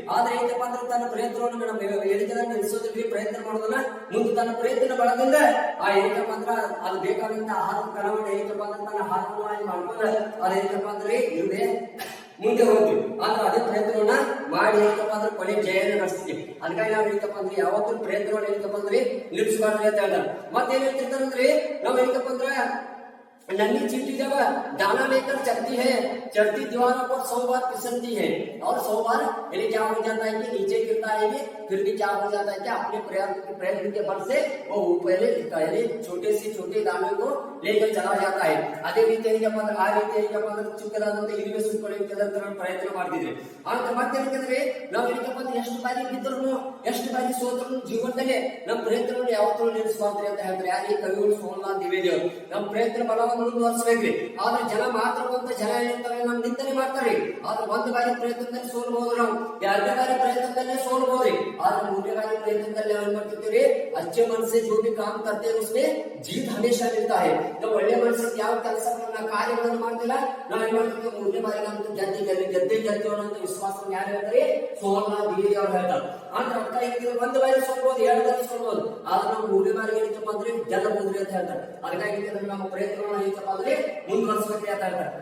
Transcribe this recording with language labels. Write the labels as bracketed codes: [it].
[kn] ಆದ್ರೆ ಏನಪ್ಪ ಅಂದ್ರೆ ತನ್ನ ಪ್ರಯತ್ನವನ್ನು ಹೇಳಿದ್ರೆ ನಡೆಸೋದ್ರಿ ಪ್ರಯತ್ನ ಮಾಡೋದನ್ನ ಮುಂದೆ ತನ್ನ ಪ್ರಯತ್ನ ಬಳದಿಂದ ಆ ಏನಕ್ಕಪ್ಪ ಅಂದ್ರೆ ಅದು ಬೇಕಾದಂತ ಆಹಾರ ಕಣವನ್ನು ಏನಕ್ಕಪ್ಪ ಅಂದ್ರೆ ತನ್ನ ಆಹಾರವಾಗಿ ಮಾಡ್ಕೊಂಡ್ರೆ ಅದೇನಕ್ಕಪ್ಪ ಅಂದ್ರೆ ಇರುವೆ ಮುಂದೆ ಹೋಗ್ತೀವಿ. ಆದ್ರೆ ಅದೇ ಪ್ರಯತ್ನವನ್ನ ಮಾಡಿ ಏನಕ್ಕಪ್ಪ ಅಂದ್ರೆ ಕೊನೆ ಜಯನ ನಡೆಸ್ತೀವಿ. ಅದಕ್ಕಾಗಿ ನಾವು ಏನಕ್ಕಪ್ಪ ಅಂದ್ರೆ ಯಾವತ್ತೂ ಪ್ರಯತ್ನವನ್ನು ಏನಕ್ಕಪ್ಪ ಅಂದ್ರೆ ನಿಲ್ಲಿಸಬಾರ್ದು ಅಂತ ಹೇಳ್ತಾರೆ. ಮತ್ತೇನ್ ಹೇಳ್ತಿರ್ತಾರೆ ಅಂದ್ರೆ ನಾವ್ ಏನಕ್ಕಪ್ಪ ಅಂದ್ರೆ [hi] नन्ही चींटी जब दाना लेकर चलती है, चढ़ती दीवारों पर 100 बार फिसलती है और 100 बार यानी क्या हो जाता है कि नीचे गिरता है, फिर भी क्या हो जाता है कि अपने प्रयत्न के बल से वो पहले यानी छोटे से छोटे दाने को लेकर चला जाता है. [kn] ಅದೇ ರೀತಿಯಾಗಿ ಆ ರೀತಿಯಾಗಿ ಚಿಕ್ಕದಾದಂತ ಇರುವೆ ಸುತ್ತಕೊಳ್ಳೋಕೆ ಪ್ರಯತ್ನ ಮಾಡ್ತಿದ್ರೆ. ಆದ್ರೆ ಮತ್ತೆ ಏನಂದ್ರೆ ನಾವು ಏನಕ್ಕಪ್ಪ ಅಂದ್ರೆ ಎಷ್ಟು ಬಾರಿ ಬಿದ್ದರೂ ಎಷ್ಟು ಬಾರಿ ಸೋತರೂ ಜೀವನದಲ್ಲಿ ನಮ್ಮ ಪ್ರಯತ್ನವನ್ನು ಯಾವತ್ತೂ ನಿಲ್ಲಿಸಬಾರ್ದು ಅಂತ ಹೇಳ್ತಾರೆ. ಯಾರು ಕವಿಗಳು ಸೋಹನ್ಲಾಲ್ ದ್ವಿವೇದಿ ಅವರು. ನಮ್ಮ ಪ್ರಯತ್ನ ಬಲವನ್ನು ಮುಂದುವರಿಸಬೇಕ್ರಿ. ಆದ್ರೆ ಜನ ಮಾತ್ರ ಜನ ಏನಿರ್ತಾರೆ ನಮ್ ನಿಂದನೆ ಮಾಡ್ತಾರೆ. ಆದ್ರೆ ಒಂದು ಬಾರಿ ಪ್ರಯತ್ನದಲ್ಲಿ ಸೋಲ್ಬಹುದು, ನಾವು 2ನೇ ಬಾರಿ ಪ್ರಯತ್ನದಲ್ಲೇ ಸೋಲ್ಬಹುದ್ರಿ. ಆದ್ರೆ 3ನೇ ಬಾರಿ ಪ್ರಯತ್ನದಲ್ಲಿ ಏನ್ ಮಾಡ್ತಿರ್ತೀವಿ, [hi] अच्छे मन से जो भी काम करते हैं उसमें जीत हमेशा मिलता है. [kn] ನಾವು ಒಳ್ಳೆ ಮನಸ್ಸಿಗೆ ಯಾವ ಕೆಲಸಗಳನ್ನ ಕಾರ್ಯಗಳನ್ನು ಮಾಡ್ತಿಲ್ಲ ನಾವು ಏನ್ ಮಾಡ್ತೀವಿ 3ನೇ ಬಾರಿ ನಮ್ದು ಗೆದ್ದೇ ಅನ್ನೋ ವಿಶ್ವಾಸವನ್ನು ಯಾರು ಹೇಳ್ತಾರೆ ಸೋಹನ್ಲಾಲ್ ದ್ವಿವೇದಿ ಅವರು ಹೇಳ್ತಾರೆ. ಅಂದ್ರೆ ಅರ್ಥ ಏನಿದೆ, 1 ಬಾರಿ ಸೋಲ್ಬಹುದು, 2 ಬಾರಿ ಸೋಲ್ಬಹುದು, ಆದ್ರೆ ನಾವು 3ನೇ ಬಾರಿ ಏನಕ್ಕಪ್ಪ ಅಂದ್ರೆ ಗೆಲ್ಲಬಹುದ್ರಿ ಅಂತ ಹೇಳ್ತಾರೆ. ಅದಕ್ಕಾಗಿ ನಮ್ಮ ಪ್ರಯತ್ನವನ್ನು ಏನಕ್ಕಪ್ಪ ಅಂದ್ರೆ ಮುಂದುವರಿಸಬೇಕು ಅಂತ ಹೇಳ್ತಾರೆ.